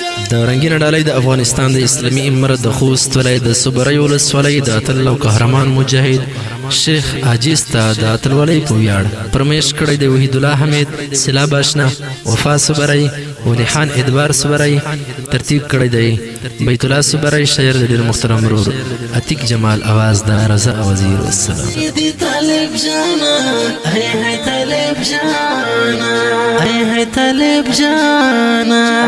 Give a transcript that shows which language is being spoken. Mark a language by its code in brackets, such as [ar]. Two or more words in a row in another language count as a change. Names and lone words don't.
[ps] د رنگینه ډالۍ د افغانستان د اسلامي امارت د خوست ولایت د صبرۍ ولسوالۍ د اتل او قهرمان مجاهد شیخ عاجز ته د اتلولۍ په ویاړ فرمایش کړی دی وحید الله حمید، سیلاب آشنا، وفا صبرۍ، ولی خان ادوار صبرۍ، ترتیب کړی دی بیت الله صبرۍ، شاعر د ډېر محترم ورور عتیق جمال، آواز د رضا وزیر. والسلام. دي طالب جانا، هي هي طالب جانا، هي هي طالب جانا.